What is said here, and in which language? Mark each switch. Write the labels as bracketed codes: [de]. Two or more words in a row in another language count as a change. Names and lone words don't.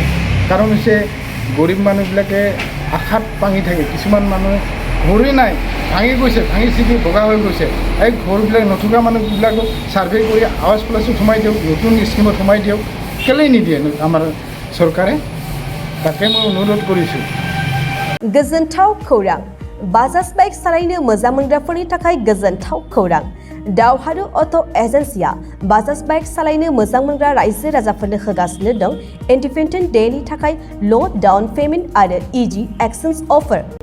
[as] কাৰণ হৈছে গৰীব মানুহবিলাকে আশাত ভাঙি থাকে। কিছুমান মানুহে ঘৰেই নাই, ভাঙি গৈছে, ভাঙি চিঙি বগা হৈ গৈছে। এই ঘৰবিলাক নথকা মানুহবিলাকক ছাৰ্ভে কৰি আৱাজ প্লাছত সোমাই দিয়ক, নতুন স্কিমত সোমাই দিয়ক। কেলৈ নিদিয়ে আমাৰ চৰকাৰে? তাকে মই অনুৰোধ কৰিছোঁ। [brx] गोजोनथाव खौरां। बाजाज बाइक सालायनो मोजां मोनग्राफोरनि थाखाय गोजोनथाव खौरां। दावहारु अट' एजेन्सिया बाजाज बाइक सालायनो मोजां मोनग्रा रायजो राजाफोरनो होगासिनो दं इन्डिपेन्डेन्ट डेनि थाखाय [en] low down payment [brx] आरो [en] easy exchange offer.